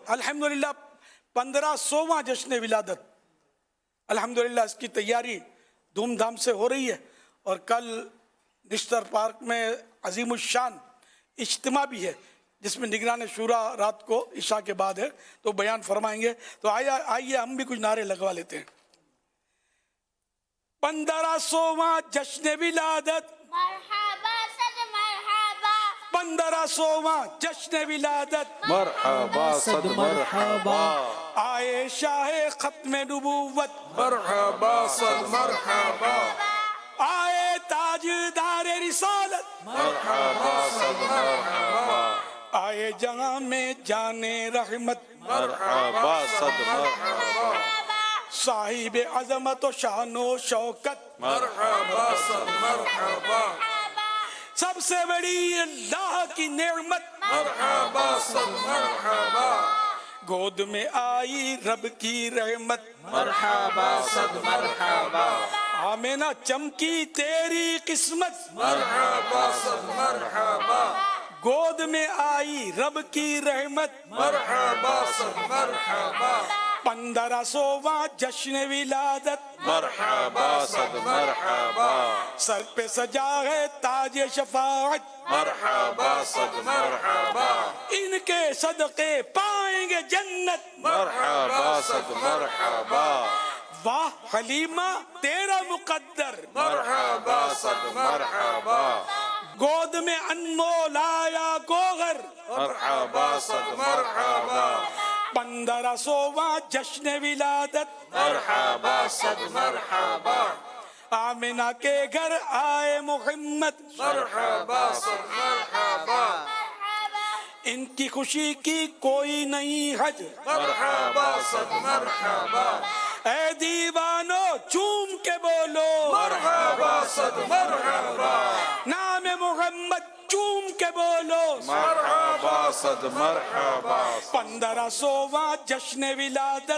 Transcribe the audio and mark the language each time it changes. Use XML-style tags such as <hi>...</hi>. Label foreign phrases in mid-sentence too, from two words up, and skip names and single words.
<ur>الحمدللہ 1500واں جشن ولادت الحمدللہ اس کی تیاری دھوم دھام سے ہو رہی ہے، اور کل نشتر پارک میں عظیم الشان اجتماع بھی ہے جس میں نگران شورا رات کو عشاء کے بعد ہے تو بیان فرمائیں گے. تو آئیے ہم بھی کچھ نعرے لگوا لیتے ہیں. 1500واں جشن ولادت مرحبا صد مرحبا، 1500واں جشن ولادت مرحبا صد مرحبا، آئے شاہ ختم نبوت مرحبا صد مرحبا، آئے رسالت مرحبا صد مرحبا آئے جہاں میں جانے رحمت مرحبا صد مرحبا صاحب عظمت و شان و شوکت مرحبا صد مرحبا سب سے بڑی اللہ کی نعمت مرحبا صد مرحبا گود میں آئی رب کی رحمت مرحبا صد مرحبا آمینہ چمکی تیری قسمت مرحبا صد مرحبا گود میں آئی رب کی رحمت مرحبا صد مرحبا 1500واں جشن ولادت مرحبا صد مرحبا سر پہ سجا ہے تاج شفاعت مرحبا صد مرحبا ان کے صدقے پائیں گے جنت مرحبا صد مرحبا واہ حلیمہ تیرا مقدر مرحبا صد مرحبا گود میں انمول آیا گوہر مرحبا صد مرحبا 1500واں جشن ولادت مرحبا صد مرحبا آمنہ کے گھر آئے محمد مرحبا صد مرحبا ان کی خوشی کی کوئی نہیں حد مرحبا صد مرحبا اے دیوانو چوم کے بولو مرحبا صد مرحبا نام محمد چوم کے بولو مرحبا صد مرحبا 1500واں جشن ولادت</ur>